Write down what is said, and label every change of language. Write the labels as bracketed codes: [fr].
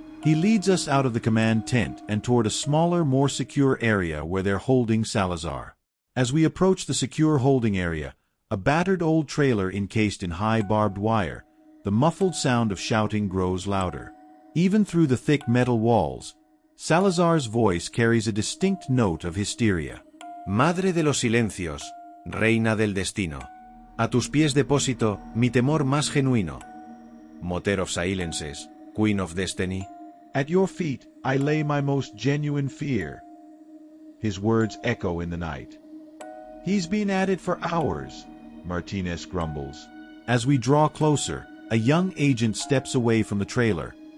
[en] He leads us out of the command tent and toward a smaller, more secure area where they're holding Salazar. As we approach the secure holding area, a battered old trailer encased in high barbed wire, the muffled sound of shouting grows louder. Even through the thick metal walls, Salazar's voice carries a distinct note of hysteria. [es] Madre de los silencios, reina del destino. A tus pies deposito mi temor más genuino. [en] Moter of silences, queen of destiny. "At your feet I lay my most genuine fear." His words echo in the night. "He's been at it for hours," Martinez grumbles. As we draw closer, a young agent steps away from the trailer,